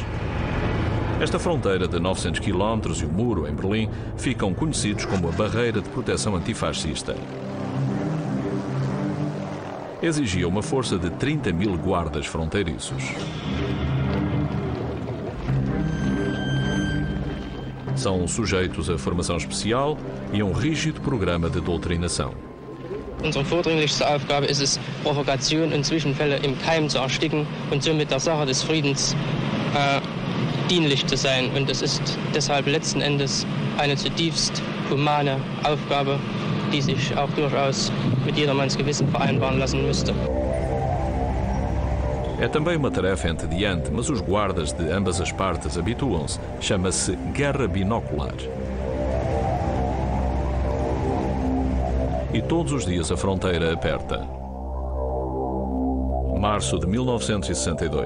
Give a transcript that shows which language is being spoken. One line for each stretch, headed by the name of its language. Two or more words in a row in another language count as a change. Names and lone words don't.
Portuguese: Esta fronteira de 900 km e o muro em Berlim ficam conhecidos como a Barreira de Proteção Antifascista. Exigia uma força de 30.000 guardas fronteiriços. São sujeitos a formação especial e a um rígido programa de doutrinação.
German: Unsere vordringlichste Aufgabe ist es, Provokation und Zwischenfälle im Keim zu ersticken und somit der Sache des Friedens dienlich zu sein. Und es ist deshalb letzten Endes eine zutiefst humane Aufgabe, die sich auch durchaus mit jedermanns Gewissen vereinbaren lassen müsste.
Portuguese: É também uma tarefa entediante, mas os guardas de ambas as partes habituam-se. Chama-se guerra binocular. E todos os dias a fronteira aperta. Março de 1962.